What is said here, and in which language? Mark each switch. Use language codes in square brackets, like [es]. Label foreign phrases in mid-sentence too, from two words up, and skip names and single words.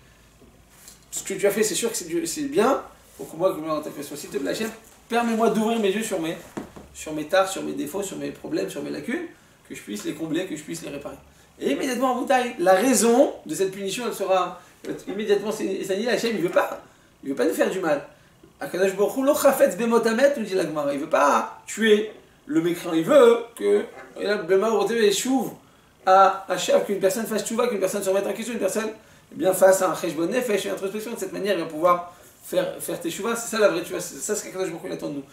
[fr] Ce que tu as fait, c'est sûr que c'est bien. Pour que moi, que je me mette en question, s'il te plaît, Hachem, permets-moi d'ouvrir mes yeux sur mes tares, sur mes défauts, sur mes problèmes, sur mes lacunes, que je puisse les combler, que je puisse les réparer. Et immédiatement, en bouteille, la raison de cette punition, elle sera immédiatement, c'est Hachem, il veut pas nous faire du mal. [he] הקדוש ברוך הוא לא חפץ במות המת, [fr] nous dit la Gemara, il veut pas tuer le mécréant, il veut que qu'une personne fasse tchouva, qu'une personne se remette en question, une personne fasse un [he] חשבון נפש, [fr] une introspection. De cette manière, il va pouvoir faire tes chouvas. C'est ça la vraie tchouva, c'est ça ce qu' [he] הקדוש ברוך הוא [fr] attend de nous.